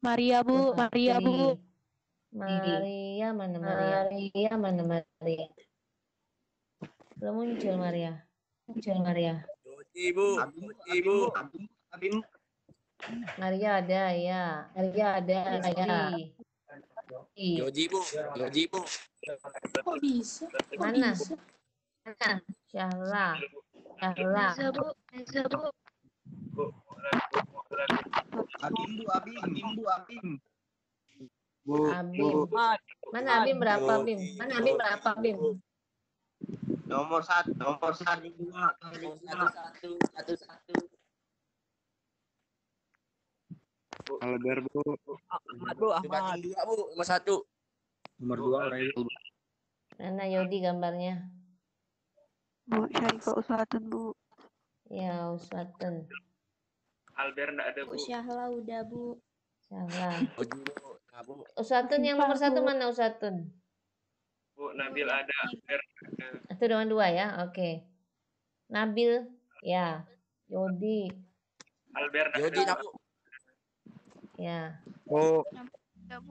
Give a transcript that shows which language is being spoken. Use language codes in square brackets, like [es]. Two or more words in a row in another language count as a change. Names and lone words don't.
[id] Maria Bu. Maria Bu. Maria mana Maria? Maria mana Maria? Belum muncul Maria. Muncul Maria. Ibu. Ibu. Abim. Maria ada ya. Maria ada ya. Yoji bu. Yoji bu. Kok bisa? Mana? Syahla. Syahla. Bisa Bu. Abim bu. Abim bu. Abim. Abim. Mana Abim berapa Abim? Mana Abim berapa Abim? Nomor 1. Nomor 1. Satu. Alber Bu. Ahmad bu. Ahmad. Dua bu. Nomor 1. Nomor 2 orang itu. Mana Yodi gambarnya? Bu, Syarifah Uswatun Bu. Ya, Uswatun. Alber enggak ada Bu. Syahla udah Bu. Syahla. Yoji bu. Nah, bu. Uswatun yang nomor 1 mana Uswatun? Bu, Nabil ada. Alber ada. Itu dengan 2 ya, oke. Nabil, ya. Yodi, Alber enggak Yoji ada. bu. ya. Oh, Udah Bu.